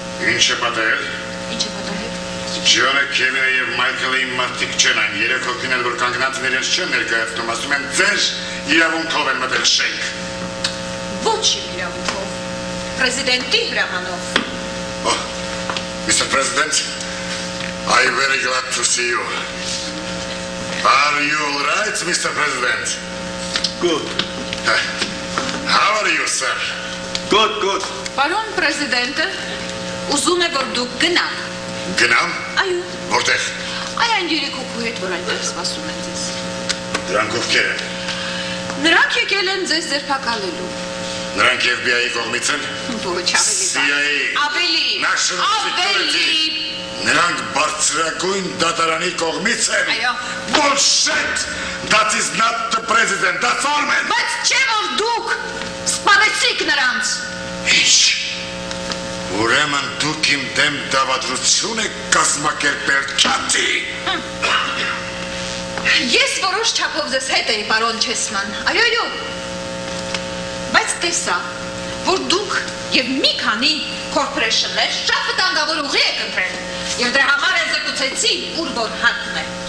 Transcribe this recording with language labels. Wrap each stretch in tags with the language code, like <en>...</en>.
<hy>ինչ է պատահել։ Ինչ է պատահել։ Ջոնը Քևինը և Մայքլը իմ մարդիկ չեն այն, երեք հոգին էլ որ կանգնածն իրենց չեն ներկայացնում, ասում են ձեր իրավունքով են մտել շենք։ Ոչ իմ իրավունքով, պրեզիդենտի հրամանով։</hy> <en>Oh, Mr. President, I'm very glad to see you. Are you all right, Mr. President? Good, How are you, sir? good.</en> <hy>Պարոն պրեզիդենտը ուզում է, որ դուք գնաք։ Գնամ, Այո, որտեղ, այն երեք հոգու հետ, որ այնտեղ սպասում են ձեզ։ դրանք ովքեր են, Նրանք եկել են ձեզ ձերբակալելու։ նրանք FBI-ի կողմից են, Ոչ CIA, ավելի։ National Security, նրանք բարձրագույն դատարանի կողմից են, Այո։</hy> <en>Bullshit, that is not the president, that's all man.</en> <hy>Բայց չէ որ դուք սպանեցիք նրանց։ Ինչ, ուրեմն դուք իմ դեմ դավադրություն եք կազմակերպել քյատի։ Ես որոշ չափով ձեզ հետ էի, պարոն Չեսման, այո, բայց տեսա, որ դուք և մի քանի կորպորեյշններ շատ վտանգավոր ուղի եք ընտրել, և դրա համար էլ զեկուցեցի, ուր որ հատն է։</hy>